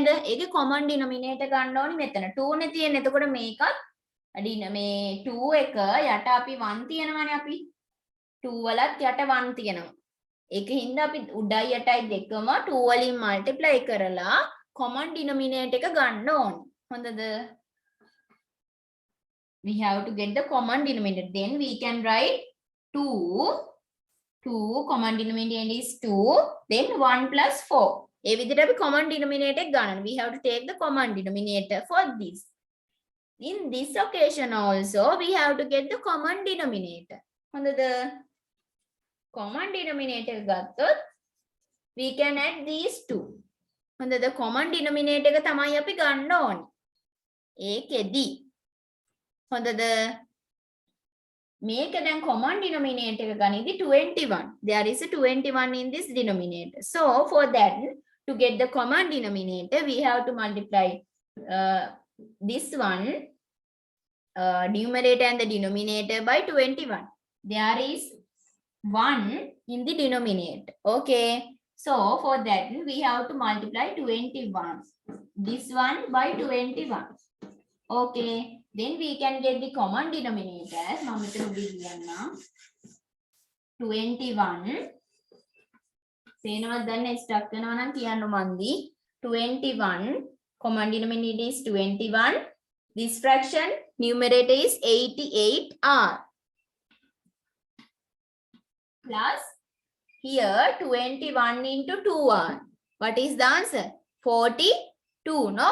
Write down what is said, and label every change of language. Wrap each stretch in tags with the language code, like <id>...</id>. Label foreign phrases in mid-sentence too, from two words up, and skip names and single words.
<si>ඒකේ</si> <en>common denominator</en> <si>ගන්න ඕනි මෙතන 2 නේ තියෙන්නේ. එතකොට මේකත් මේ 2 එක යට අපි 1 තියෙනවානේ අපි. 2 වලත් යට 1 තියෙනවා. ඒකින්ද අපි උඩයි යටයි දෙකම 2 වලින් multiply කරලා</si> <en>common denominator</en> <si>එක ගන්න ඕනි. හොඳද?</si> <en>We have to get the common denominator. Then we can write 2 2 common denominator is 2 then 1 plus 4</en> <si>ඒ විදිහට අපි</si> <en>common denominator</en> <si>එක ගන්න.</si> <en>We have to take the common denominator for this. In this occasion also we have to get the common denominator. හොඳද? common denominator ගත්තොත් we can add these two.</en> <si>හොඳද?</si> <en>common denominator</en> <si>එක තමයි අපි ගන්න ඕනේ. ඒකෙදි හොඳද? මේක දැන්</si> <en>common denominator</en> <si>එක ගනිද්දි 21.</si> <en>There is a 21 in this denominator. So for that, to get the common denominator, we have to multiply this one, numerator and the denominator by 21. There is 1 in the denominator. Okay. So for that, we have to multiply 21. This one by 21. Okay. Then we can get the common denominator as 21.</en> <si>සේනවත් දන්නේ ස්ටක් වෙනවා නම් කියන්න මන්දි 21</si> <en>common denominator is 21. This fraction numerator is 88r plus here 21 into 2r. What is the answer? 42, no?</en>